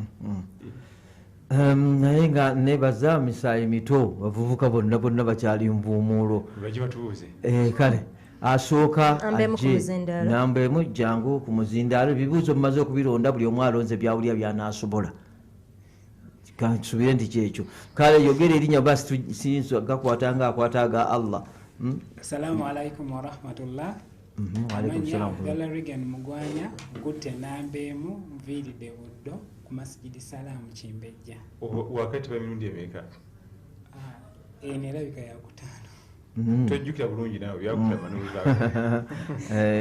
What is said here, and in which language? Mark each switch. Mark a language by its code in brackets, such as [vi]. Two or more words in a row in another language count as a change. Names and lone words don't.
[lg] Naye nga nebaza misaayi mito bavubuka bonna bonna bakyali nvuumuulo baki batubuuze kale asooka ajje namba emu jangu ku muzindaalo. Ebibuuzo mumaze okubironda buli omu alonze byawulya by'anaasobola kansubire nti kyekyo. Kale yogera erinnya basi siyinza gakwata nga akwata aga Allah. [ar] السلام عليكم ورحمة الله. [lg] Amanya Abdallah Regan Mugwanya nkutte namba emu nviiridde Buddo ku Masjidi Salaam Kimbejja. Wakati wa mirundi emeka? Nerabika yakutaano. Tojjukira bulungi naawe byakutama n'obuzaako.